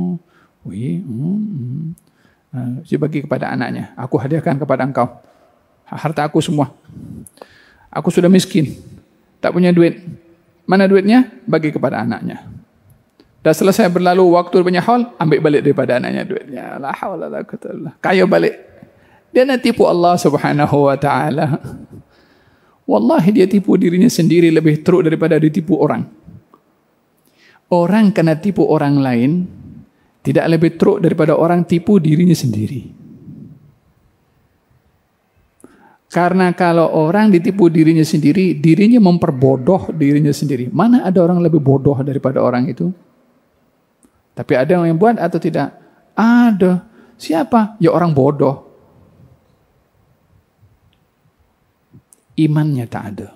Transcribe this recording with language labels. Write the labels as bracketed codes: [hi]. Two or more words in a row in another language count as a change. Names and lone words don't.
[ms] Saya bagi kepada anaknya. Aku hadiahkan kepada engkau. Harta aku semua. Aku sudah miskin. Tak punya duit. Mana duitnya? Bagi kepada anaknya. Dah selesai berlalu waktu banyak haul, ambil balik daripada anaknya duitnya. [ar] لا حول لا قوة إلا بالله. [ms] Kaya balik. Dia nak tipu [ar] الله سبحانه وتعالى. [ms] Wallahi dia tipu dirinya sendiri lebih teruk daripada ditipu orang. Orang kena tipu orang lain tidak lebih teruk daripada orang tipu dirinya sendiri. Karena kalau orang ditipu dirinya sendiri, dirinya memperbodoh dirinya sendiri. Mana ada orang lebih bodoh daripada orang itu? Tapi ada yang buat atau tidak? Ada. Siapa? Ya orang bodoh. Imannya tak ada.